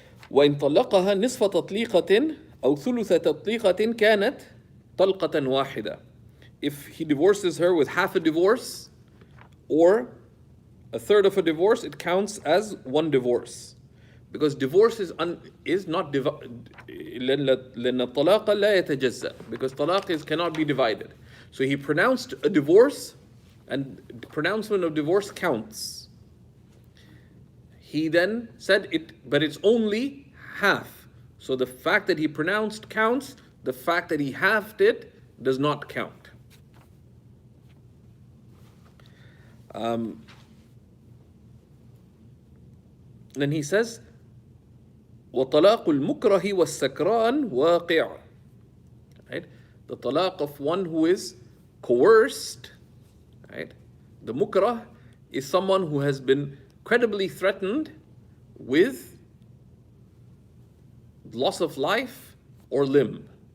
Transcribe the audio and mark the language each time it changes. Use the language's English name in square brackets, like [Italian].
[Arabic] وإن طلقها نصف تطليقة أو ثلث تطليقة كانت طلقة واحدة. [English] If he divorces her with half a divorce or a third of a divorce, it counts as one divorce. Because divorce is not [Arabic] لأن الطلاق لا يتجزأ. [English] Because talaq cannot be divided. So he pronounced a divorce, and pronouncement of divorce counts. He then said but it's only half. So the fact that he pronounced counts, the fact that he halved it does not count. Then he says, [Arabic] وَطَلَاقُ الْمُكْرَهِ وَالسَّكْرَانِ وَاقِعٌ. [English] Right? The talaq of one who is coerced, right? The mukrah is someone who has been credibly threatened with loss of life or limb.